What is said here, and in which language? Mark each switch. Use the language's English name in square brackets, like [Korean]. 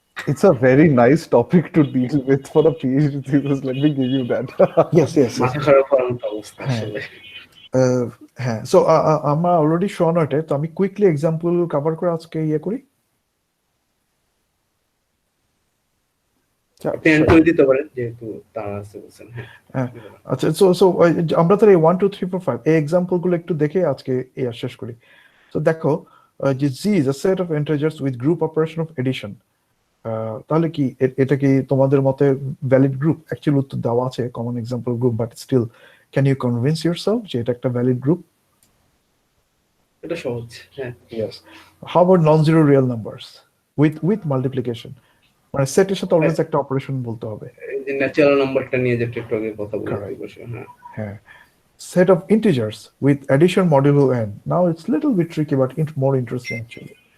[English] It's a very nice topic to deal with for a PhD thesis. Let me give you that. Yes. [Bangla] মাথা খারাপ হওয়ার মতো অবস্থা আসলে। হ্যাঁ, সো আমরা অলরেডি শোন এটা, তো আমি কুইকলি এক্সাম্পল কভার করে আজকে ইয়ে করি। আপনি এন্ড করে দিতে পারেন যেহেতু তারা আছে বলছেন। হ্যাঁ আচ্ছা, সো আমরা তাহলে 1 2 3 4 5 এই এক্সাম্পল গুলো একটু দেখে আজকে এই শেষ করি। তো দেখো যে [English] Z is a set of integers with group operation of addition. [Bangla] তাহলে কি এটা কি তোমাদের মতে ভ্যালিড গ্রুপ? অ্যাকচুয়ালি উত্তর দেওয়া আছে common example group, [English] but still can you convince yourself [Bangla] যে এটা একটা ভ্যালিড গ্রুপ? এটা সহজ। হ্যাঁ [English] Yes. How about non-zero real numbers with multiplication? [Bangla] মানে সেটের সাথে অলওয়েজ একটা অপারেশন বলতে হবে। এই যে ন্যাচারাল নাম্বারটা নিয়ে যে একটু আগে কথা [English] Correct. [Bangla] বলছি। [English] হ্যাঁ, set of integers with addition modulo n. Now it's little bit tricky but more interesting actually.